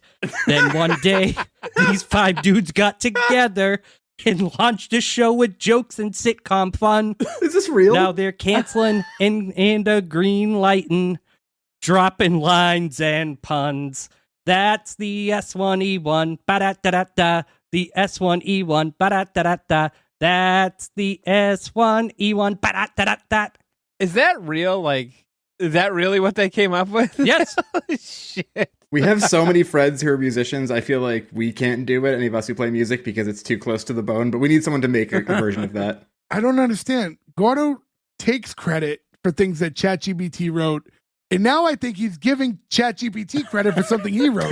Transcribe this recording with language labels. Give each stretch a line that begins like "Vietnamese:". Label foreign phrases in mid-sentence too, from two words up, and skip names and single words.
English: Then one day, these 5 dudes got together and launched a show with jokes and sitcom fun. Is this real? Now they're canceling and green lighting, dropping lines and puns. That's the S1E1. Ba-da-da-da-da. The S1E1. Ba-da-da-da-da. That's the S1E1. Ba-da-da-da-da. Is that real? Is that really what they came up with? Yes. Shit. We have so many friends who are musicians. I feel like we can't do it, any of us who play music, because it's too close to the bone, but we need someone to make a version of that. I don't understand. Gordo takes credit for things that ChatGPT wrote, and now I think he's giving ChatGPT credit for something he wrote.